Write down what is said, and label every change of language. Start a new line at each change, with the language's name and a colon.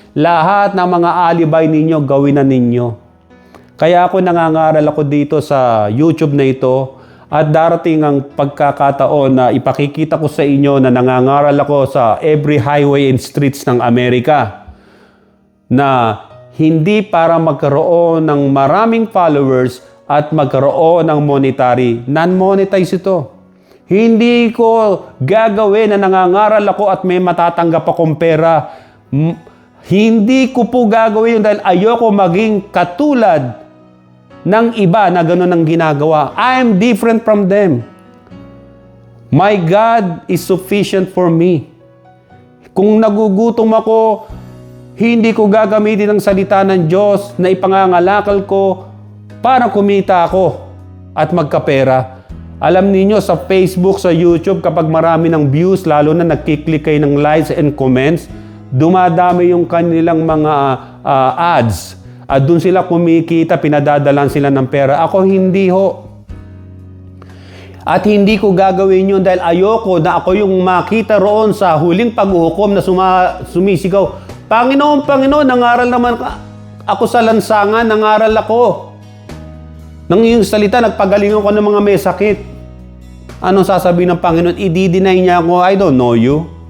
Filipino: Lahat ng mga alibay ninyo, gawin na ninyo. Kaya ako nangangaral ako dito sa YouTube na ito at darating ang pagkakataon na ipakikita ko sa inyo na nangangaral ako sa
English: every highway and streets
Filipino: ng Amerika na hindi para magkaroon ng maraming followers at magkaroon ng monetary. Non-monetize ito. Hindi ko gagawin na nangangaral ako at may matatanggap akong pera. Hindi ko po gagawin dahil ayoko maging katulad ng iba na gano'n ang ginagawa.
English: I am different from them. My God is sufficient for me.
Filipino: Kung nagugutom ako, hindi ko gagamitin ang salita ng Diyos na ipangangalakal ko para kumita ako at magkapera. Alam niyo sa Facebook, sa YouTube, kapag marami ng views, lalo na nagkiklik kayo ng
English: likes and comments,
Filipino: dumadami yung kanilang mga ads. At doon sila kumikita, pinadadalan sila ng pera. Ako hindi ho. At hindi ko gagawin yun dahil ayoko na ako yung makita roon sa huling paghuhukom na sumisigaw, Panginoon, Panginoon, nangaral naman ako sa lansangan, nangaral ako. Nang yung salita, nagpagalingan ko ng mga may sakit. Anong sasabihin ng Panginoon? I-deny niya ako,
English: I don't know you.